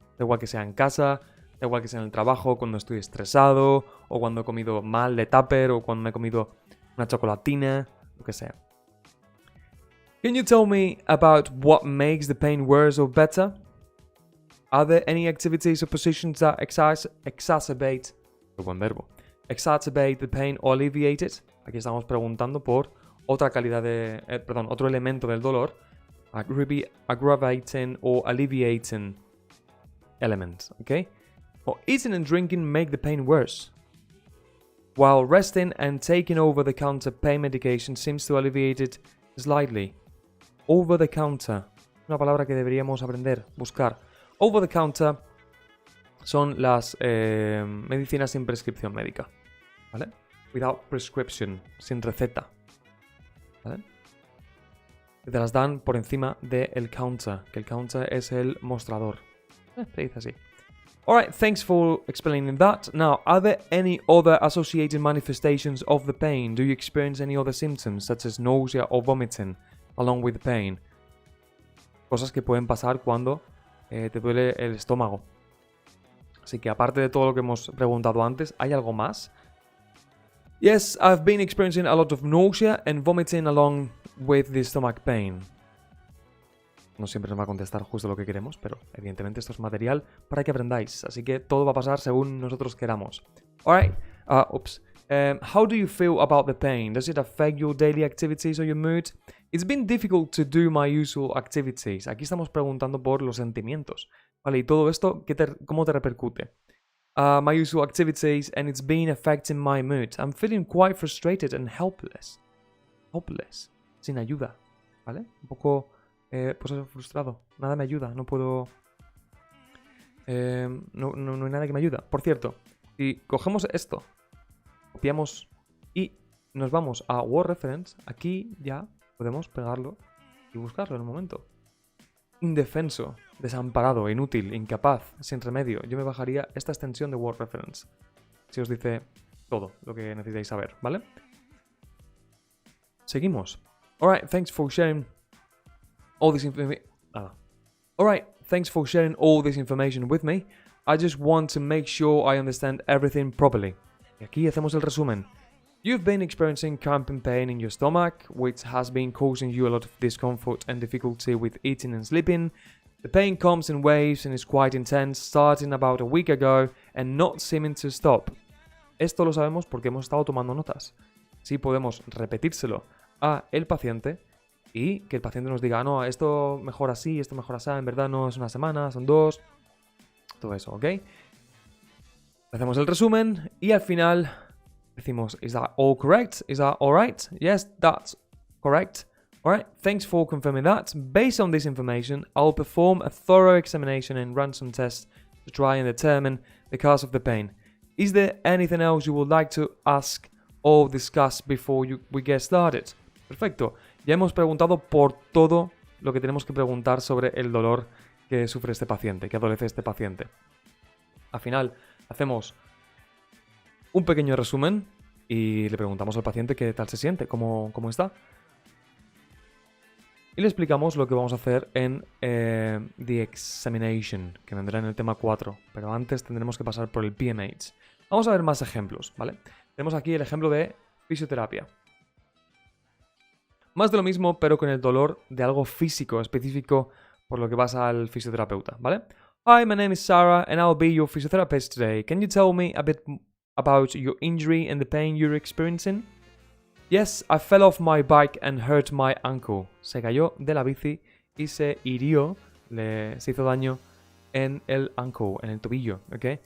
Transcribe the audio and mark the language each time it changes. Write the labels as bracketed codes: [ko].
[es] Da igual que sea en casa, da igual que sea en el trabajo, cuando estoy estresado, o cuando he comido mal de tupper, o cuando me he comido una chocolatina, lo que sea. [en] Can you tell me about what makes the pain worse or better? Are there any activities or positions that exacerbate the pain or alleviate it? [es] Aquí estamos preguntando por otra calidad de, otro elemento del dolor, [en] aggravating or alleviating elements, okay? Or eating and drinking make the pain worse, while resting and taking over-the-counter pain medication seems to alleviate it slightly. [es] Over-the-counter, una palabra que deberíamos aprender, buscar. Over-the-counter son las medicinas sin prescripción médica, ¿vale? [en] Without prescription, [es] sin receta, ¿vale? que te las dan por encima del counter, que el counter es el mostrador. Se dice así. [en] Alright, thanks for explaining that. Now, are there any other associated manifestations of the pain? Do you experience any other symptoms, such as nausea or vomiting, along with the pain? [es] Cosas que pueden pasar cuando te duele el estómago. Así que aparte de todo lo que hemos preguntado antes, ¿hay algo más? [en] Yes, I've been experiencing a lot of nausea and vomiting along with the stomach pain. [es] No siempre nos va a contestar justo lo que queremos, pero evidentemente esto es material para que aprendáis. Así que todo va a pasar según nosotros queramos. [en] Alright, how do you feel about the pain? Does it affect your daily activities or your mood? It's been difficult to do my usual activities. [es] Aquí estamos preguntando por los sentimientos. Vale, y todo esto, ¿cómo te repercute? [en] My usual activities, and it's been affecting my mood. I'm feeling quite frustrated and helpless. [es] Helpless. Sin ayuda. ¿Vale? Un poco... pues eso, frustrado. Nada me ayuda. No puedo... no hay nada que me ayuda. Por cierto, si cogemos esto, copiamos y nos vamos a Word Reference, aquí ya podemos pegarlo y buscarlo en un momento. Indefenso, desamparado, inútil, incapaz, sin remedio. Yo me bajaría esta extensión de Word Reference. Si os dice todo lo que necesitáis saber, ¿vale? Seguimos. [en] Alright, thanks for sharing all this information. Alright, thanks for sharing all this information with me. I just want to make sure I understand everything properly. [es] Y aquí hacemos el resumen. [en] You've been experiencing cramping pain in your stomach, which has been causing you a lot of discomfort and difficulty with eating and sleeping. The pain comes in waves and is quite intense, starting about a week ago and not seeming to stop. [es] Esto lo sabemos porque hemos estado tomando notas. Sí podemos repetírselo a el paciente y que el paciente nos diga, no, esto mejor así, esto mejor así, en verdad no es una semana, son 2. Todo eso, ¿ok? Hacemos el resumen y al final decimos, [en] is that all correct? Is that all right? Yes, that's correct. All right, thanks for confirming that. Based on this information, I'll perform a thorough examination and run some tests to try and determine the cause of the pain. Is there anything else you would like to ask or discuss before we get started? [es] Perfecto. Ya hemos preguntado por todo lo que tenemos que preguntar sobre el dolor que sufre este paciente, que adolece este paciente. Al final, hacemos un pequeño resumen y le preguntamos al paciente qué tal se siente, cómo está. Y le explicamos lo que vamos a hacer en The Examination, que vendrá en el tema 4. Pero antes tendremos que pasar por el PMH. Vamos a ver más ejemplos, ¿vale? Tenemos aquí el ejemplo de fisioterapia. Más de lo mismo, pero con el dolor de algo físico, específico, por lo que vas al fisioterapeuta, ¿vale? [en] Hi, my name is Sarah and I'll be your physiotherapist today. Can you tell me a bit about your injury and the pain you're experiencing? Yes, I fell off my bike and hurt my ankle. [es] Se cayó de la bici y se hirió, se hizo daño en el ankle, en el tobillo, ¿ok?